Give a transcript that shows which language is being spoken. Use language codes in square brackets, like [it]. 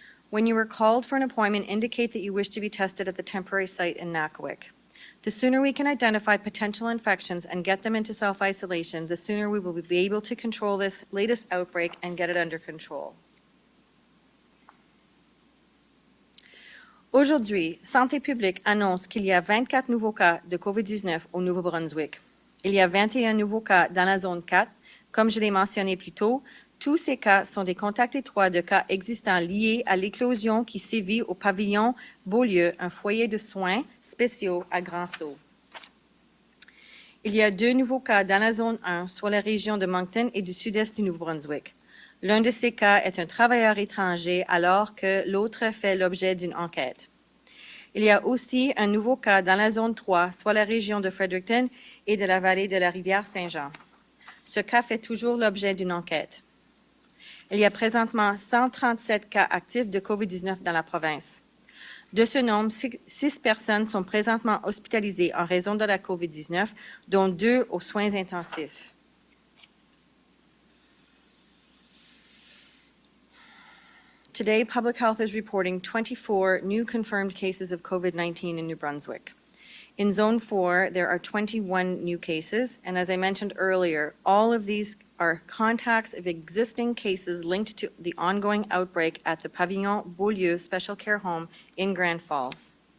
[en] When you are called for an appointment, indicate that you wish to be tested at the temporary site in Nakawik. The sooner we can identify potential infections and get them into self-isolation, the sooner we will be able to control this latest outbreak and get it under control. [fr] Aujourd'hui, Santé publique annonce qu'il y a 24 nouveaux cas de COVID-19 au Nouveau-Brunswick. Il y a 21 nouveaux cas dans la zone 4. Comme je l'ai mentionné plus tôt, tous ces cas sont des contacts étroits de cas existants liés à l'éclosion qui sévit au pavillon Beaulieu, un foyer de soins spéciaux à Grand-Sault. Il y a 2 nouveaux cas dans la zone 1, soit la région de Moncton et du sud-est du Nouveau-Brunswick. L'un de ces cas est un travailleur étranger alors que l'autre fait l'objet d'une enquête. Il y a aussi un nouveau cas dans la zone 3, soit la région de Fredericton et de la vallée de la rivière Saint-Jean. Ce cas fait toujours l'objet d'une enquête. Il y a présentement 137 cas actifs de COVID-19 dans la province. De ce nombre, 6 personnes sont présentement hospitalisées en raison de la COVID-19, dont 2 aux soins intensifs. [en] Today, Public Health is reporting 24 new confirmed cases of COVID-19 in New Brunswick. In Zone 4, there are 21 new cases, and as I mentioned earlier, all of these are contacts of existing cases linked to the ongoing outbreak at the Pavillon Beaulieu Special Care Home in Grand Falls.